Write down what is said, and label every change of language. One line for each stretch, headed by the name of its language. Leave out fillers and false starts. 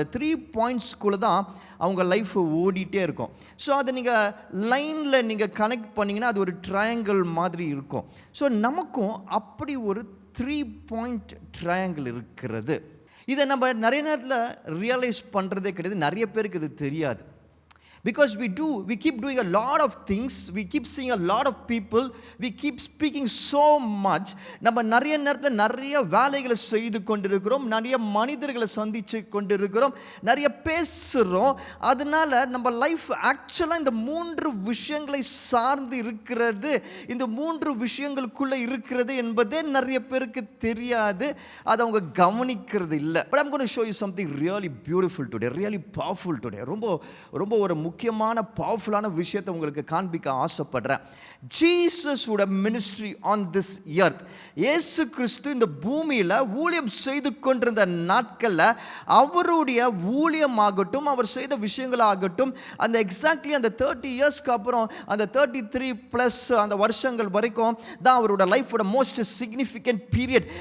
Tamil: அது 3 பாயிண்ட்ஸ்குள்ளே தான் அவங்க லைஃப் ஓடிட்டே இருக்கும். ஸோ அதை நீங்கள் லைனில் நீங்கள் கனெக்ட் பண்ணிங்கன்னா அது ஒரு ட்ரையாங்கிள் மாதிரி இருக்கும். ஸோ நமக்கும் அப்படி ஒரு 3 பாயிண்ட் ட்ரையாங்கிள் இருக்கிறது. இதை நம்ம நிறைய நேரத்தில் ரியலைஸ் பண்ணுறதே கிடையாது. நிறைய பேருக்கு இது தெரியாது.
English: Because we keep doing a lot of things, we keep seeing a lot of people, we keep speaking so much.
Tamil: நம்ம நிறைய நேரத்தில் நிறைய வேலைகளை செய்து கொண்டிருக்கிறோம், நிறைய மனிதர்களை சந்தித்து கொண்டிருக்கிறோம், நிறைய பேசுகிறோம். அதனால நம்ம லைஃப் ஆக்சுவலாக இந்த 3 விஷயங்களை சார்ந்து இருக்கிறது, இந்த 3 விஷயங்களுக்குள்ளே இருக்கிறது என்பதே நிறைய பேருக்கு தெரியாது. அதை அவங்க கவனிக்கிறது இல்லை.
English: But I'm going to show you something really beautiful today, really powerful today.
Tamil: ரொம்ப ஒரு முக்கியமான பவர்ஃபுல்லான விஷயத்தை உங்களுக்கு காண்பிக்க ஆசைப்படுறேன். ஜீசஸோட
English: ministry on this earth,
Tamil: இயேசு கிறிஸ்து இந்த பூமியில் ஊழியம் செய்து கொண்டிருந்த நாட்களில் அவருடைய ஊழியமாகட்டும், அவர் செய்த விஷயங்களாகட்டும், அந்த எக்ஸாக்ட்லி அந்த 30 இயர்ஸ்க்கு அப்புறம் அந்த 33+ அந்த வருஷங்கள் வரைக்கும் தான் அவரோட லைஃபோட மோஸ்ட் சிக்னிஃபிகண்ட் பீரியட்.